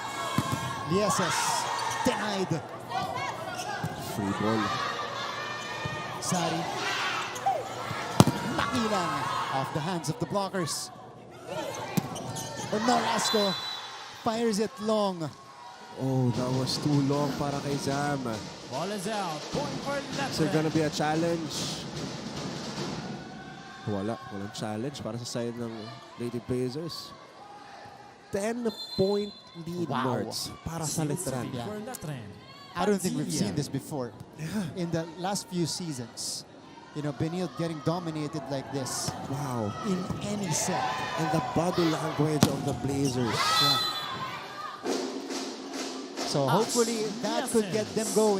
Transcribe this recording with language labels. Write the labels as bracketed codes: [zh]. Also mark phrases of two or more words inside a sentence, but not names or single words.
[en] Lieses denied. Free ball. Sari. Makilang off the hands of the blockers. Nolasco fires it long. Oh, that was too long [tl] para kay [en] Zam. Ball is out. Point for Is there Letran. gonna be a challenge? [tl] Walang challenge para sa side ng Lady Blazers. [en] 10-point lead marks [tl] para sa [en] Letran. Yeah. For Letran. I don't think we've seen this before. In the last few seasons, you know, Benilde getting dominated like this Wow. in any set. And the body language of the Blazers. So hopefully that could get them going.